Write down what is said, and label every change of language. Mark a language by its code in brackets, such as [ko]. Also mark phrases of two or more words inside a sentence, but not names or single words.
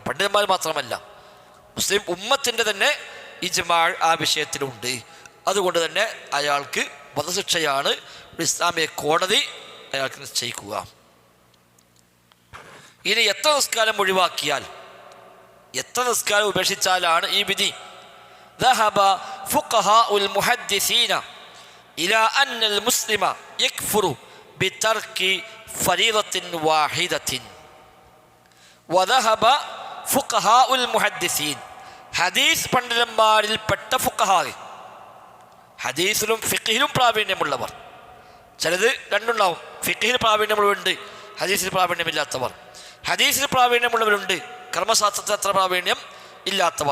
[ml] പണ്ഡിതന്മാർ മാത്രമല്ല, മുസ്ലിം ഉമ്മത്തിൻ്റെ തന്നെ ഇജ്മാ ആ വിഷയത്തിലുണ്ട്. അതുകൊണ്ട് തന്നെ അയാൾക്ക് വധശിക്ഷയാണ് ഇസ്ലാമിക കോടതി അയാൾക്ക് നിശ്ചയിക്കുക. ഇനി എത്ര നിസ്കാരം ഒഴിവാക്കിയാൽ, എത്ര നിസ്കാരം ഉപേക്ഷിച്ചാലാണ് ഈ വിധി? [ar] ذهب فقهاء المحدثين إلى أن المسلم يكفر بترك فريضة واحدة. وذهب فقهاء المحدثين, [ml] ഹദീസ് പണ്ഡിതന്മാരിൽപ്പെട്ട ഫുഖഹാ, ഹദീസിലും ഫിഖ്ഹിലും പ്രാവീണ്യമുള്ളവർ. ചിലത് രണ്ടുണ്ടാവും, ഫിഖ്ഹിൽ പ്രാവീണ്യമുള്ളവരുണ്ട്, ഹദീസിൽ പ്രാവീണ്യമില്ലാത്തവർ. ഹദീസിൽ പ്രാവീണ്യമുള്ളവരുണ്ട്, കർമ്മശാസ്ത്രത്തിൽ അത്ര പ്രാവീണ്യം ഇല്ലാത്തവർ.